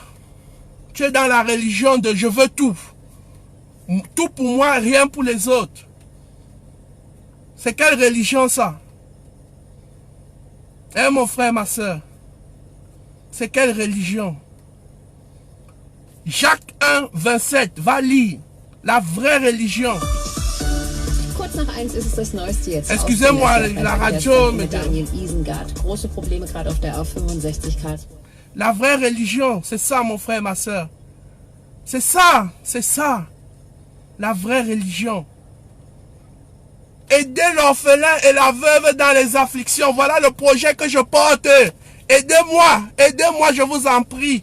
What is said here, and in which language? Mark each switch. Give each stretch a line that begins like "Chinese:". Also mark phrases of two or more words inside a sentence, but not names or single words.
French: Tu es dans la religion de je veux tout. Tout pour moi, rien pour les autres. C'est quelle religion ça? Hein, mon frère, ma soeur? C'est quelle religion? Jacques 1, 27, va lire la vraie religion.
German: Kurz nach 1 ist es das Neueste jetzt.
French: Excusez-moi, la radio.
German: Mit Daniel Isengard. Große Probleme gerade auf der A65
French: La vraie religion, c'est ça, mon frère, ma soeur. C'est ça, la vraie religion. Aider l'orphelin et la veuve dans les afflictions. Voilà le projet que je porte. Aidez-moi, je vous en prie.